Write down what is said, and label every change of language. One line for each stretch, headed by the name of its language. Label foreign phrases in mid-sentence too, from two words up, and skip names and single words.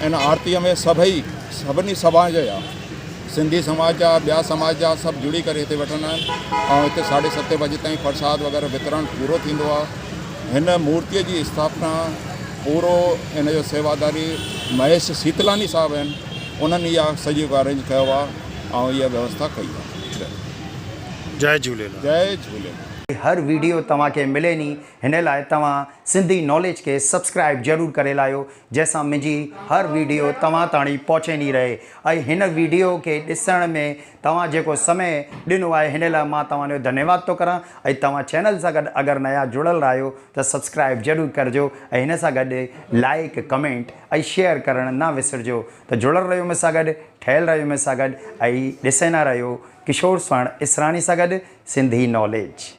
Sindhi: इन आरतीअ में सभिनी समाज जा, सिंधी समाज जा, ॿिया समाज जा सभु जुड़ी करे हिते वठंदा आहिनि ऐं हिते 7:30 बजे ताईं प्रसाद वग़ैरह वितरण पूरो थींदो आहे। हिन मूर्तिअ जी स्थापना पूरो इन जो सेवादारी महेश शीतलानी साहब आहिनि, उन्हनि इहा सॼी अरेंज कयो आहे ऐं इहा व्यवस्था कई आहे। जय झूलेलाल। जय झूलेलाल। हर वीडियो तव्हांखे मिले नी, हिन लाइ तव्हां सिंधी नॉलेज के सब्सक्राइब ज़रूर करे लायो, जैसां मुंहिंजी हर वीडियो तव्हां ताणी पहुचंदी रहे। ऐं हिन वीडियो के ॾिसण में तव्हां जेको समय ॾिनो आहे, हिन लाइ मां तव्हांजो धन्यवाद थो करां। ऐं तव्हां चैनल सां गॾु अगरि नया जुड़ियल आहियो त सब्सक्राइब ज़रूर करिजो ऐं हिन सां गॾु लाइक, कमेंट ऐं शेयर करणु न विसरिजो। त जुड़ियल रहियो मूंसां गॾु, ठहियल रहियो मूंसां गॾु ऐं ॾिसंदा रहियो किशोर स्वर्ण इसरानी सां गॾु सिंधी नॉलेज।